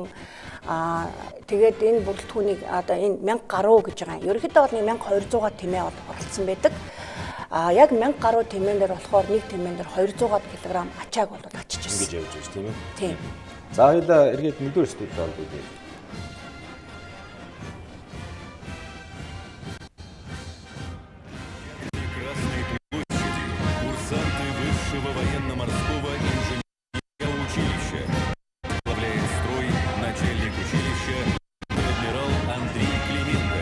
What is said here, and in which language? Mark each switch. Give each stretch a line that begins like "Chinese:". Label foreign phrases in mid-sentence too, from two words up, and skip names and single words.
Mongolian: Тэгээд энэ бүрэлдэхүүнийг одоо энэ 1000 гаруй гэж байгаа. Ерөнхийдөө бол 1200-аад тэмээ оролцсон байдаг. Яг 1000 гаруй тэмээн дээр болохоор нэг тэмээн дээр 200-аад килограмм ачааг бол ачиж ирсэн. Ингэж явж байна тийм ээ. Тийм. За хоёулаа эргээд нэгдүгээр студид оролцъё.
Russian: Красной площади курсанты высшего военно-морского инженерного училища. Возглавляет строй начальник училища адмирал Андрей Клименко.